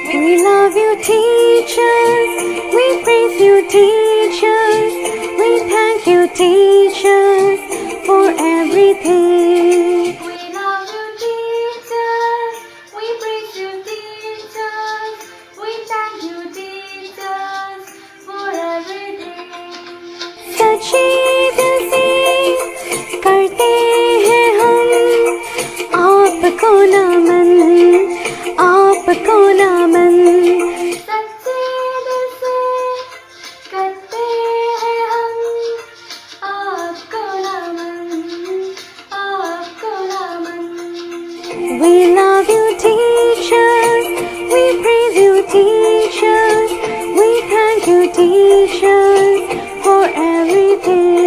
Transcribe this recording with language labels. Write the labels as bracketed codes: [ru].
[en] We love you teachers, we praise you teachers, we thank you teachers for everything. We love you teachers, we praise you teachers, we thank you teachers for everything. [hi] सच्ची दिल से करते हैं हम आपको नमन, आपको नमन. सच्चे दिल से करते हैं हम आपको नमन, आपको नमन. [en] We love you teachers, we praise you teachers, we thank you teachers for everything.